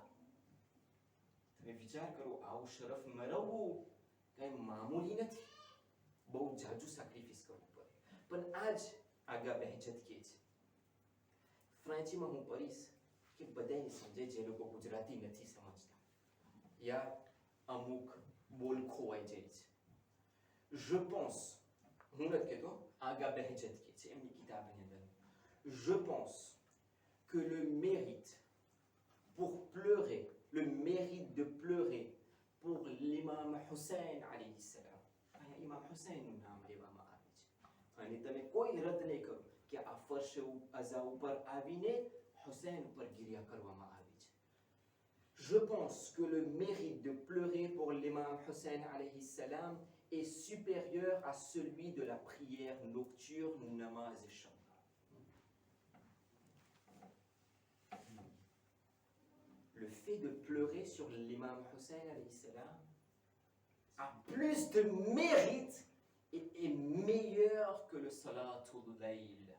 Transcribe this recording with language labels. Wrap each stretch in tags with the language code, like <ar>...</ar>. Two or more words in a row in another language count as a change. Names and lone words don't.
<gu>તમે વિચાર કરો, આવું શરફ મેળવવું કઈ મામૂલી નથી. બહુ જાજુ સેક્રિફાઈસ કરવું પડે. પણ આજ આગા બહેજત કહે છે. ફ્રેન્ચીમાં હું પડીશ કે બધાને સમજે જે લોકો ગુજરાતી નથી સમજતા યા અમુક બોલ ખોવાઈ જાય છે.</gu> <fr>je pense,</fr> <gu>હું નથી કહેતો, આગા બહેજત કહે છે એમની કિતાબની અંદર,</gu> <fr>je pense que le mérite pour pleurer, le mérite de pleurer pour l'imam Hussein</fr> <ar>عليه السلام.</ar> <gu>અહીંયા ઇમામ હુસૈનનું નામ લેવામાં આવે છે. અને તમે કોઈ રદ નહીં કરો કે આ ફર્શ અઝા ઉપર આવીને હુસૈન ઉપર ગિરિયા કરવામાં આવી છે.</gu> <fr>Je pense que le mérite de pleurer pour l'imam Hussein</fr> <ar>عليه السلام</ar> <fr>est supérieur à celui de la prière nocturne</fr> <fa>نماز شب.</fa> <fr>Le fait de pleurer sur l'imam Hussein</fr> <ar>عليه السلام</ar> <fr>a plus de mérite et est meilleur que le</fr> <ar>صلاة الليل.</ar>